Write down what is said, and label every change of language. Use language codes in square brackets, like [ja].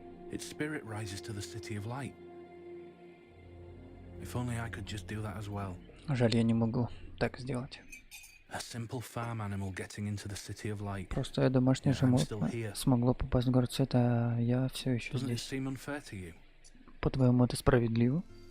[en] Its spirit rises to the city of light. If only I could just do that as well. [ru] Жаль, я не могу так сделать. [en] A simple farm animal getting into the city of light. [ru] Простое домашнее [en] Yeah, I'm still [ru] животное [en] here. [ru] смогло попасть в город света, а я все еще [en] Doesn't it [ru] здесь. [en] seem unfair to you? [ru] По-твоему, это справедливо?